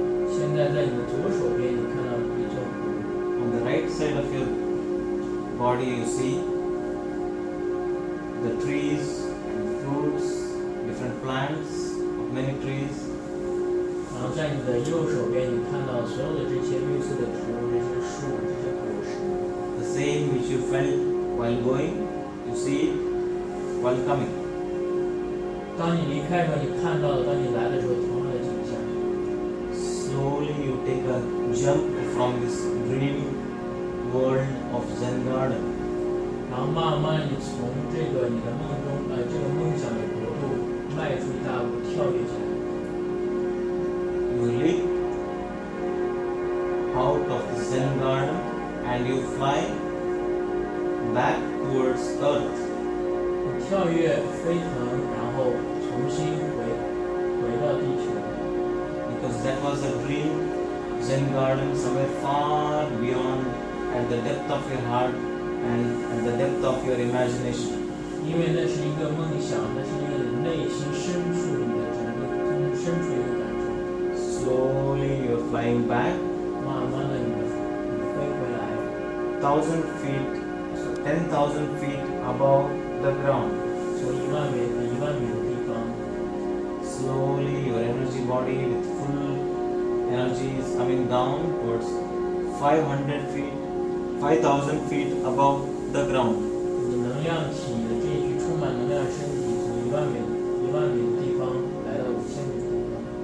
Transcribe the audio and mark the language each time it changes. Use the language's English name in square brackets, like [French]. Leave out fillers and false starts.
[Chinese] 现在在你的左手边，你看到一座湖。 [English] On the right side of your body, you see the trees and fruits, different plants of many trees. [Chinese] 然后在你的右手边，你看到所有的这些绿色的植物、这些树、这些果实。 [English] The same which you felt while going, you see it while coming. [Chinese] 当你离开的时候，你看到的；当你来的时候，同样的景象。 [English] Slowly you take a jump from this dream world of Zen garden. [Chinese] 然后慢慢地你从这个你的梦中，这个梦想的国度迈出一大步，跳跃起来。 [English] You leap out of the Zen garden and you fly back towards earth. [Chinese] 你跳跃飞腾，然后重新回到地球。 [English] Because that was a dream Zen garden somewhere far beyond, at the depth of your heart and at the depth of your imagination. [Chinese] 因为那是一个梦想，那是一个内心深处里的整个深处一个感受。 [English] Slowly you're flying back. [Chinese] 慢慢的你飞回来。 [English] 1000 feet, 10,000 feet above the ground. [Chinese] 从1万米的地方。 [English] Slowly your energy body with full energy is coming down towards 500 feet, 5,000 feet above the ground. [Chinese] 你的能量体，你的这一具充满能量的身体，从1万米的地方来到5000米的地方。